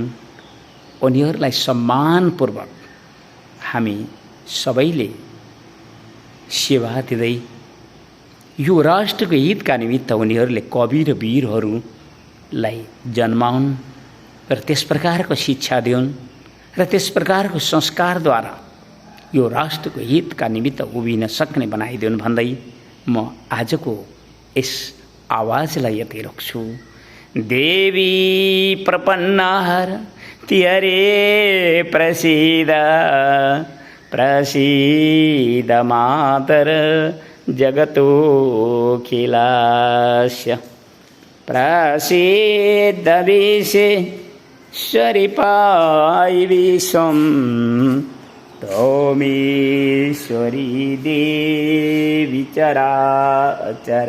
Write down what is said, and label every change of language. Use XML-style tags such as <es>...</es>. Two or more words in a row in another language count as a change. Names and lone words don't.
<ne>उनीहरूलाई सम्मानपूर्वक हामी सबैले सेवा दिँदै यो राष्ट्रको हितका निमित्त उनीहरूले कवि र वीरहरूलाई जन्माउन् र त्यस प्रकारको शिक्षा दिउन् र त्यस प्रकारको संस्कारद्वारा यो राष्ट्रको हितका निमित्त उभिन सक्ने बनाइदिउन् भन्दै म आजको यस आवाजलाई यतै रोक्छु।</ne> <sa>देवी प्रपन्नहर तिहरे प्रसीद प्रसीद मातर जगतोऽखिलस्य प्रसीद विश्वेश्वरि पाहि विश्वं त्वमीश्वरी देवी चराचरस्य।</sa>